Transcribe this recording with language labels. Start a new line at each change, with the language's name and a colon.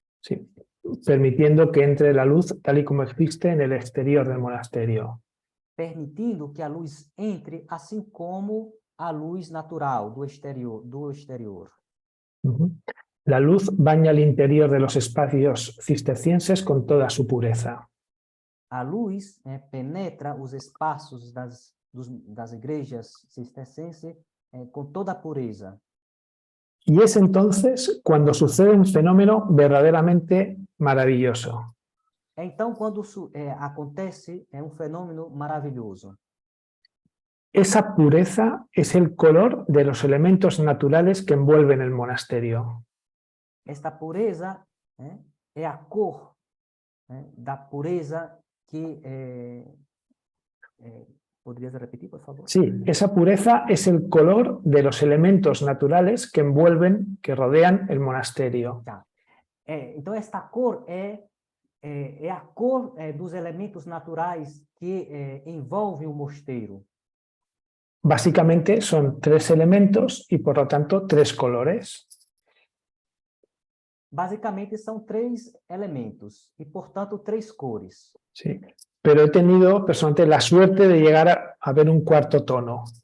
Spanish: sí, permitiendo que entre la luz tal y como existe en el exterior del monasterio.
Portuguese: permitindo que a luz entre, assim como a luz natural do exterior. Ujú.
Spanish: La luz baña el interior de los espacios cistercienses con toda su pureza.
Portuguese: A luz penetra os espaços das igrejas cistercienses com toda a pureza.
Spanish: Y es entonces cuando sucede un fenómeno verdaderamente maravilloso.
Portuguese: Então, quando acontece, é fenômeno maravilhoso.
Spanish: Esa pureza es el color de los elementos naturales que envuelven el monasterio.
Portuguese: Esta pureza é a cor da pureza que...
Spanish: ¿Podrías repetir, por favor? Sí, esa pureza es el color de los elementos naturales que envuelven, que rodean el monasterio.
Portuguese: Tá. Então, esta cor é a cor dos elementos naturais que envolvem o mosteiro.
Spanish: Básicamente son tres elementos y por lo tanto tres colores.
Portuguese: Basicamente são três elementos e, portanto, três cores.
Spanish: Sí. Pero he tenido personalmente la suerte de llegar a ver un cuarto tono.